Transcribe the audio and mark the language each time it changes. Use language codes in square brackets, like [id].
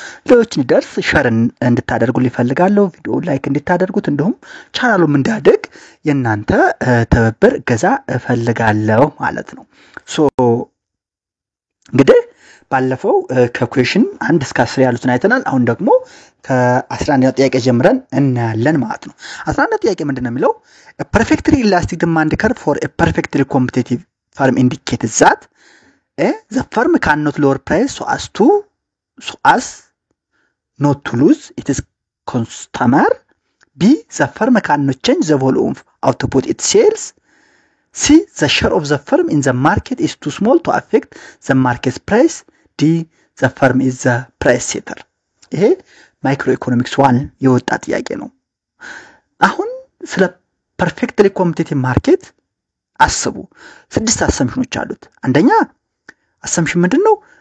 [am] ሌሎች እንዲደርስ ሼር እንድታደርጉልኝ እፈልጋለሁ። ቪዲዮ ላይክ እንድታደርጉት እንዲሁም ቻናሉም እንዲያድግ የናንተ ትብብር እገዛ እፈልጋለሁ ማለት ነው። እንግዲህ ባለፈው ከኩዌሽን 1 እስከ 10 ያሉትን አይተናል። አሁን ደግሞ ከ11 ጥያቄ ጀምረን እናያለን ማለት ነው። 11 ጥያቄ ምንድነው የሚለው? [en] a perfectly elastic demand curve for a perfectly competitive firm indicates that the firm cannot lower price so as not to lose its customer. B, the firm cannot change the volume of output it sells. C, the share of the firm in the market is too small to affect the market price. D, the firm is the price setter. [am] ይሄ ማይክሮኢኮኖሚክስ 1 የወጣ ጥያቄ ነው። አሁን ስለ ፐርፌክትሊ ኮምፒቲቲቭ ማርኬት አስቡ። 6 አሰምሽኖች አሉት። አንደኛ assumption ምንድነው?